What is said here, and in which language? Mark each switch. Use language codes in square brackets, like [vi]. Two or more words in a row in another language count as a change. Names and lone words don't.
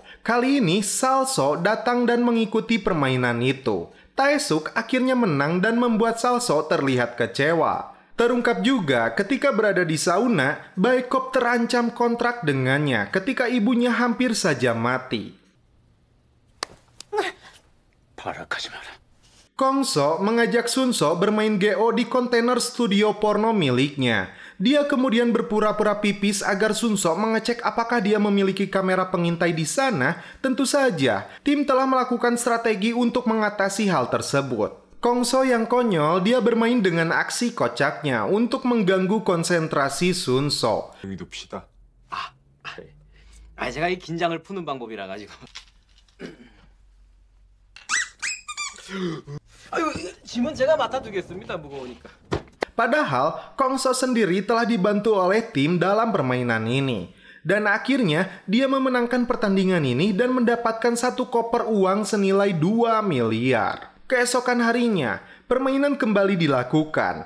[id] Kali ini Salso datang dan mengikuti permainan itu. Taesuk akhirnya menang dan membuat Salso terlihat kecewa. Terungkap juga ketika berada di sauna, Baekop terancam kontrak dengannya ketika ibunya hampir saja mati. [ko] 발악하지 마라. [id] Kongso mengajak Sunso bermain GO di kontainer studio porno miliknya. Dia kemudian berpura-pura pipis agar Sunso mengecek apakah dia memiliki kamera pengintai di sana. Tentu saja, tim telah melakukan strategi untuk mengatasi hal tersebut. Kongso yang konyol, dia bermain dengan aksi kocaknya untuk mengganggu konsentrasi Sunso. [ko] 여기 둡시다. 제가 이 긴장을 푸는 방법이라 가지고. 아유, 짐은 제가 맡아두겠습니다. 무거우니까. [id] Padahal, Kongso sendiri telah dibantu oleh tim dalam permainan ini. Dan akhirnya, dia memenangkan pertandingan ini dan mendapatkan satu koper uang senilai 2 miliar. Keesokan harinya, permainan kembali dilakukan.